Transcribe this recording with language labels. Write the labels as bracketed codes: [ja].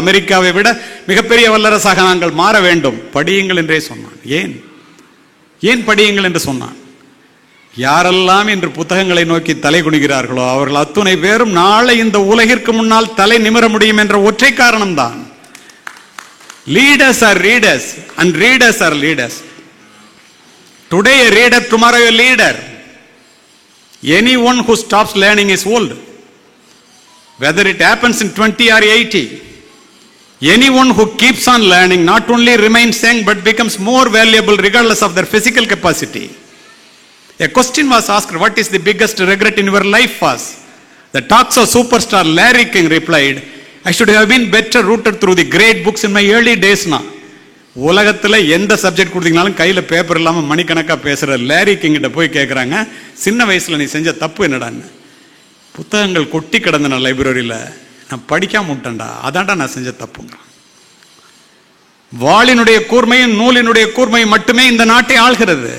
[ta] அமெரிக்காவை விட மிகப்பெரிய வல்லரசாக நாங்கள் மாற வேண்டும், படியுங்கள் என்றே சொன்னான். ஏன் படியுங்கள் என்று சொன்னான்? யாரெல்லாம் இன்று புத்தகங்களை நோக்கி தலை குனிகிறார்களோ அவர்கள் அத்துணை பேரும் நாளை இந்த உலகிற்கு முன்னால் தலை நிமிர முடியும் என்ற ஒற்றை காரணம்தான். [en] Leaders are readers and readers are leaders. Today a reader, tomorrow a leader. Anyone who stops learning is old. Whether it happens in 20 or 80. Anyone who keeps on learning not only remains young but becomes more valuable regardless of their physical capacity. A question was asked, what is the biggest regret in your life was? The talks of superstar Larry King replied, I should have been better rooted through the great books in my early days. [ta] உலகத்தில் எந்த subject கொடுத்தீங்கனாலும் கையில் paper இல்லாமல் மணிக்கணக்காக பேசுகிற Larry கிங்கிட்ட போய் கேட்குறாங்க, சின்ன வயசில் நீ செஞ்ச தப்பு என்னடான்னு. புத்தகங்கள் கொட்டி கிடந்தன லைப்ரரியில், நான் படிக்காம விட்டேன்டா, அதான்டா நான் செஞ்ச தப்புங்க. வாளினுடைய கூர்மையும் நூலினுடைய கூர்மையும் மட்டுமே இந்த நாட்டை ஆள்கிறது.